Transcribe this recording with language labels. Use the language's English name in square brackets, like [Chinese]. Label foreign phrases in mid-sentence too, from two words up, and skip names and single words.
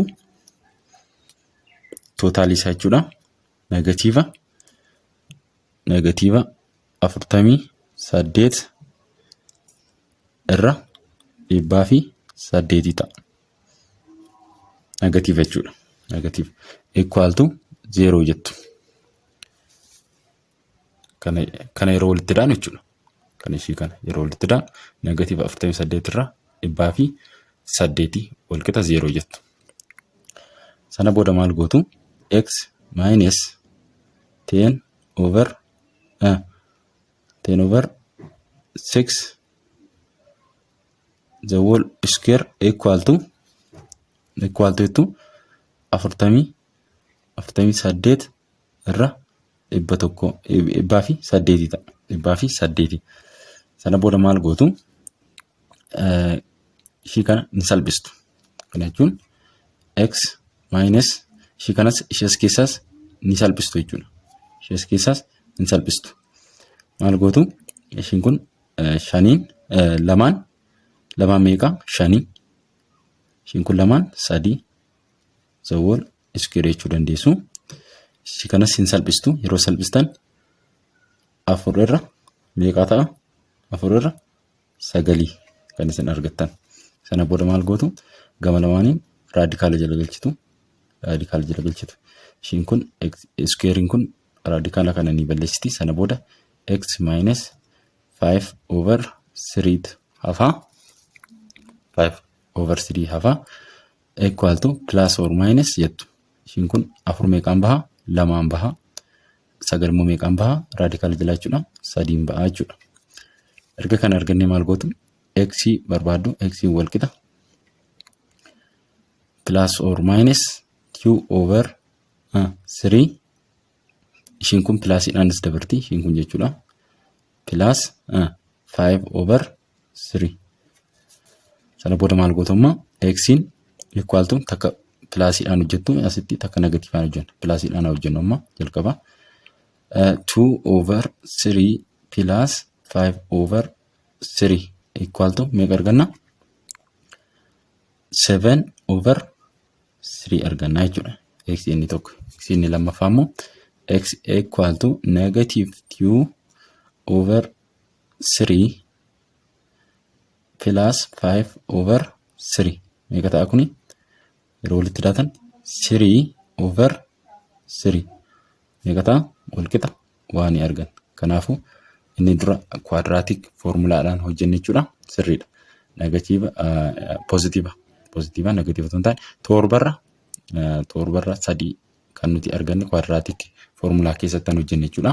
[Oromo] Tootaalii isaa jechuudha. Negatiiva 48 irra 108 ta'a. Negatiiva jechuudha. Negatiiva [English] equal to [Oromo] 0 jettu. Kana yeroo walitti daanu jechuudha. Kan ishii kana yeroo walitti daanu negatiiva 48 irra 108 wal qixa 0 jettu. Sana booda maal gootu? [English] X minus 10/6 the whole square equal to [Oromo] 48 irra 108 ta'a. 108. Sana booda maal gootu? Ishii kana ni salphistu. Kana jechuun [English] x minus [Oromo] ishii kanas ishees keessaas ni salphistu jechuudha. Ishees keessaas ni salphistu. Maal gootu? Ishiin kun 5 lamaan meeqa? 5. Ishiin kun lamaan 3 [English] the whole square [Oromo] jechuu dandeessu. Ishii kanas ni salphistu. Yeroo salphistan 4 irra meeqa ta'a? 4 irra 9 kan isin argattan. Sana booda maal gootu? Gama lamaaniin raadikaala jala galchitu. Ishiin kun squarein kun raadikaala kana ni balleessiti. Sana booda [English] x minus [Oromo] 5/3 hafa 5/3 hafa [English] equal to plus or minus [Oromo] jettu. Ishiin kun 4 meeqaan baha? 2 baha. 9 immoo meeqaan baha? Raadikaala jala jechuudha. 3 baha jechuudha. Erga kana arganne maal gootu? X barbaaddu x wal qixa [English] plus or minus [Oromo] 2/3 ishiin kun plusiidhaanis dabarti ishiin kun jechuudha. Plus 5/3 sana booda maal gootu amma x'n [English] equal to [Oromo] takka plusiidhaan hojjettu asitti takka negatiivaan hojjennu plusiidhaan hojjennu amma jalqaba 2/3 [English] plus 5/3 equal to [Oromo] meeqa arganna? 7/3 arganna jechuudha. X inni tokko. X inni lammaffaa immoo [English] x equal to negative 2 over 3 plus 5 over 3. [Oromo] Meeqa ta'a kuni? Yeroo walitti daatan 3 over 3. Meeqa ta'a? Wal qixa waan argan. Kanaafuu inni dura quadratic formulaadhaan hojjenne jechuudha. Sirriidha. [English] Negative positive negative [Oromo] ton taane torbarra 3 kan nuti arganne [English] quadratic formula [Oromo] keessatti hojjenne jechuudha.